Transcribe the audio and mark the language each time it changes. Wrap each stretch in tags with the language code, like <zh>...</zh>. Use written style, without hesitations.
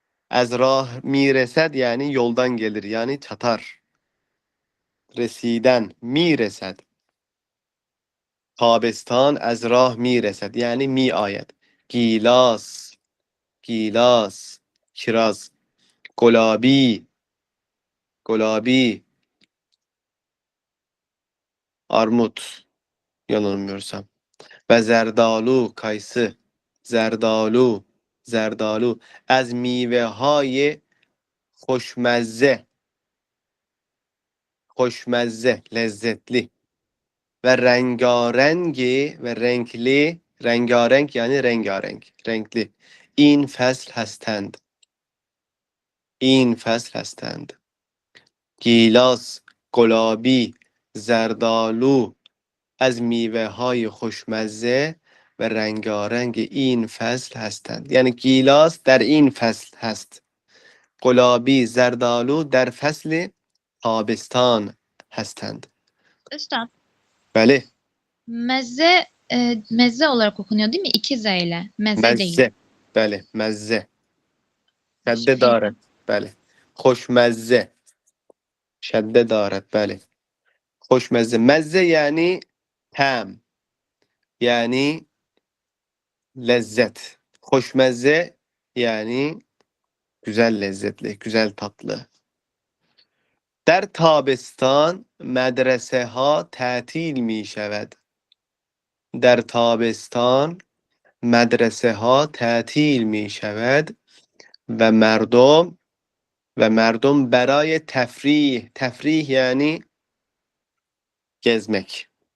<fa>از راه می رسد یعنی</fa> <tr>yoldan gelir yani çatar.</tr> <fa>رسیدن می رسد. تابستان از راه می رسد یعنی می آید. گیلاس، گیلاس، kiraz. گلابی، گلابی،</fa> <tr>armut yanılmıyorsam. Ve zerdalu, kayısı.</tr> <fa>Zerdalu، زردالو از میوه های خوشمزه، خوشمزه، لذتلی و رنگارنگی و renkli، رنگارنگ یعنی رنگارنگ، renkli این فصل هستند. این فصل هستند. گیلاس، گلابی، زردالو از میوه های خوشمزه و رنگارنگ این فصل هستند. یعنی گیلاس در این فصل هست. گلابی، زردالو در فصل تابستان هستند.</fa> <tr>Üstad,</tr> <fa>بله.</fa> <tr>meze meze olarak okunuyor değil mi? İki Z ile. Meze değil.</tr> <fa>مزه. بله مزه. شده</fa> <tr>Şey,</tr> <fa>دارد. بله. خوشمزه. شده دارد. بله. خوشمزه. مزه یعنی طعم، یعنی lezzet. خوشمزه یعنی</fa> <tr>güzel lezzetli, güzel tatlı.</tr> <fa>در تابستان مدرسه ها تعطیل می شود. در تابستان مدرسه ها تعطیل می شود و مردم برای تفریح، تفریح یعنی gezmek.</fa>